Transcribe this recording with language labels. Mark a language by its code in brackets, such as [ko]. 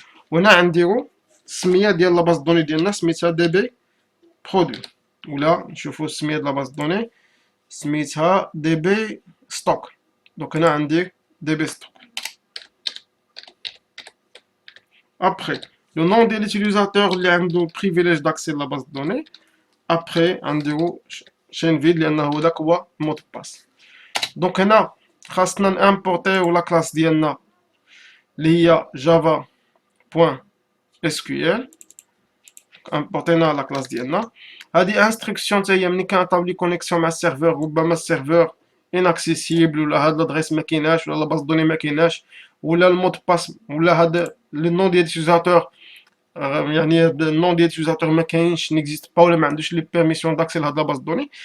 [ar] وهنا غنديرو السميه ديال لا باز دوني ديالنا سميتها دي بي برودوي، ولا نشوفو السميه ديال لا باز دوني سميتها دي بي ستوك. دونك هنا غندير دي بي ستوك. [fr] Après, le nom de l'utilisateur [ar] اللي عنده [fr] privilège d'accès à la base de données. Après, [ar] غنديرو [fr] chaîne vide [ar] لأنه هذاك هو المود باس. دونك هنا خاصنا نامبورتيو لا كلاس ديالنا اللي هي جافا بوان اس كيو ال. امبورتينا لا كلاس ديالنا. هادي انستركسيون حتى هي ملي كنعطيو لي كونيكسيون مع السيرفور، ربما السيرفور اناكسيسيبل ولا هاد لادريس ما كايناش ولا لا باز دوني ما كايناش ولا المود باس ولا هاد لي نون ديال اليوتيزاتور، يعني النون ديال اليوتيزاتور ما كاينش نيكزيست با ولا ما عندوش لي بيرميسيون داكسي لهاد لا باز دوني.